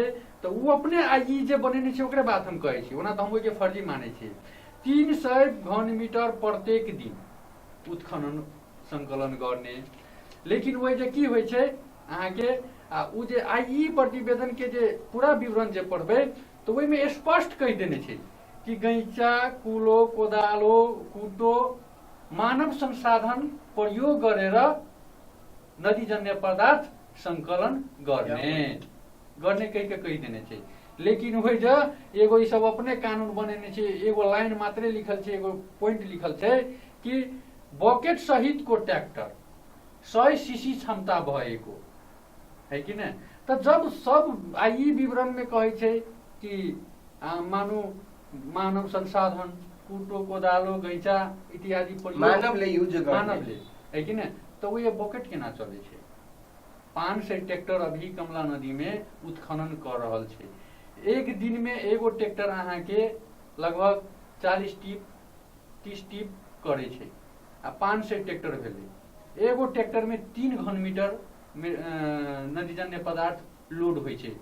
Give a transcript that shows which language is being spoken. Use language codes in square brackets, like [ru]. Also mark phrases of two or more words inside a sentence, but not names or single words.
[mai] तो वो अपने आईई जे बनेने छै ओकरे बात हम कहै छी, ओना तो हम के फर्जी माने छी। 300 घन मीटर प्रत्येक दिन उत्खनन संकलन करने, लेकिन वही जे की होइ छै अहाँ के उ जे आईई प्रतिवेदन के जे पूरा विवरण जे पढ़बै तो वही में स्पष्ट कह देने छै कि [ne] गैंचा, कुलो, कोदालो, कुटो, मानव संसाधन प्रयोग गरेर नदीजन्य पदार्थ संकलन गर्ने [mai] कह देने छै। लेकिन वही जे एगो सब अपने कानून बनेने छै, एगो लाइन मात्रे लिखल छै, एगो पॉइंट लिखल छै कि [ne] बकेट सहित को ट्रैक्टर 100 सीसी क्षमता भएको, [mai] है कि नहीं। तो जब सब आईई विवरण में कहे छै कि मानो मानव संसाधन कुटो, कोदालो, गैंचा इत्यादि [ne] मानव ले यूज गर्ने, [mai] मानव ले, है कि नहीं। तो वो ये बकेट केना चले छै। 500 ट्रैक्टर अभी कमला नदी में उत्खनन कर रहल छै। एक दिन में एगो ट्रैक्टर अहाँ के लगभग 40 टिप 30 टिप करे छै, आ 500 ट्रैक्टर भेले। एगो ट्रैक्टर में 3 घन मीटर नदीजन्य पदार्थ लोड होइ छै।